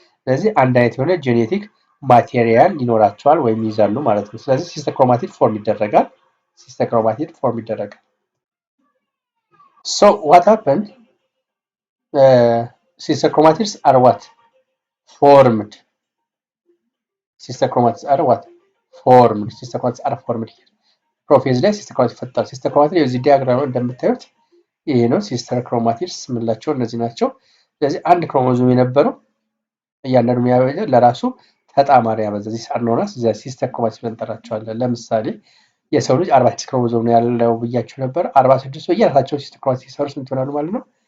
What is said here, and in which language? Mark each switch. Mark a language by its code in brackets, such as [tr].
[am] ስለዚህ አንድ አይነት የሆነ ጄኔቲክ ማቴሪያል ይኖራቸዋል ወይም ይይዛሉ ማለት ነው። ስለዚህ ሲስተር ክሮማቲድ ፎርም ይደረጋል። [en] So what happened? Sister chromatids are what? Formed. Sister chromatids are formed. [am] ፕሮፌዝ ላይ ሲስተር ክሮማቲድ ይፈጠራል። ሲስተር ክሮማቲድ የዚህ ዲያግራም እንደምታዩት ይሄ ነው። ሲስተር ክሮማቲድስ የምንላቸው እነዚህ ናቸው። ስለዚህ አንድ ክሮሞዞም የነበረው እያንዳንዱ የሚያበጀ ለራሱ ተጣማሪ ያበዛ [en] ዚስ አር ኖን አስ ዘ ሲስተር ክሮማቲድ [am] ብለን እንጠራቸዋለን። ለምሳሌ የሰው ልጅ 46 ክሮሞዞም ነው ያለው ብያችሁ ነበር። 46 በየራሳቸው ሲስተር ክሮማቲድ ሲሰሩ ስንት ይሆናሉ ማለት ነው?